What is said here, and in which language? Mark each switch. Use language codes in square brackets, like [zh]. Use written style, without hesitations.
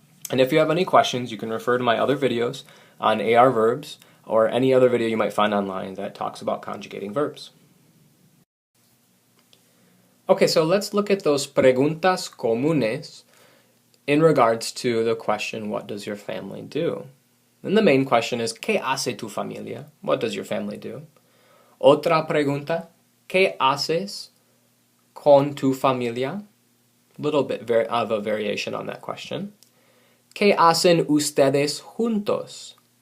[en] And if you have any questions, you can refer to my other videos on AR verbs or any other video you might find online that talks about conjugating verbs. Okay, so let's look at those [es] preguntas comunes [en] in regards to the question, what does your family do? And the main question is, [es] ¿qué hace tu familia? [en] What does your family do? [es] Otra pregunta, ¿qué haces con tu familia? [en] A little bit of a variation on that question. [es] ¿Qué hacen ustedes juntos?